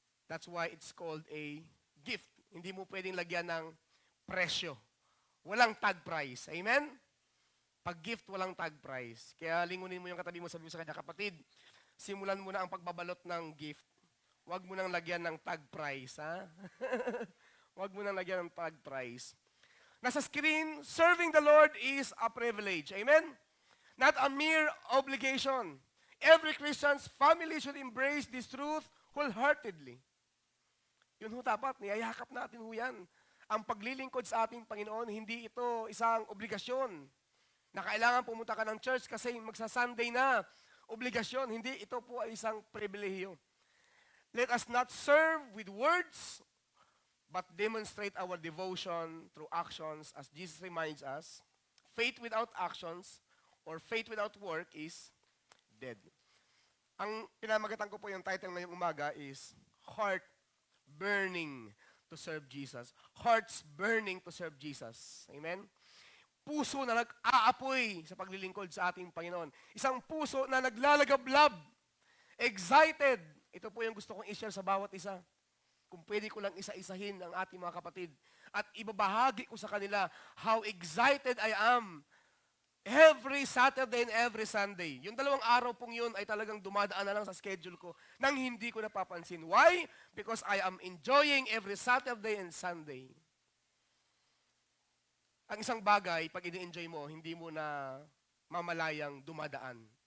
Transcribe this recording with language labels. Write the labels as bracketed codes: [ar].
[en] That's why it's called a gift. [tl] Hindi mo pwedeng lagyan ng presyo. Walang tag price. Amen? Pag gift, walang tag price. Kaya lingunin mo yung katabi mo, sabi mo sa kanya, kapatid, simulan mo na ang pagbabalot ng gift. Huwag mo nang lagyan ng tag price, ha? Huwag mo nang lagyan ng tag price. Nasa screen, [en] serving the Lord is a privilege. Amen? Not a mere obligation. Every Christian's family should embrace this truth wholeheartedly. [tl] Yun ho dapat, niyayakap natin ho yan. Ang paglilingkod sa ating Panginoon, hindi ito isang obligasyon na kailangan pumunta ka ng church kasi magsa-Sunday na. Obligasyon, hindi. Ito po ay isang pribilehiyo. [en] Let us not serve with words, but demonstrate our devotion through actions, as Jesus reminds us. Faith without actions or faith without work is dead. [tl] Ang pinamagatan ko po yung title ngayong umaga is [en] Heart Burning to Serve Jesus. Hearts burning to serve Jesus. [tl] Amen? Puso na nag-aapoy sa paglilingkod sa ating Panginoon. Isang puso na naglalagablab, excited. Ito po yung gusto kong i-share sa bawat isa. Kung pwede ko lang isa-isahin ang ating mga kapatid at ibabahagi ko sa kanila [en] how excited I am every Saturday and every Sunday. [tl] Yung 2 araw pong yun ay talagang dumadaan na lang sa schedule ko nang hindi ko napapansin. [en] Why? Because I am enjoying every Saturday and Sunday. [tl] Ang isang bagay, pag ini-enjoy mo, hindi mo na mamalayang dumadaan.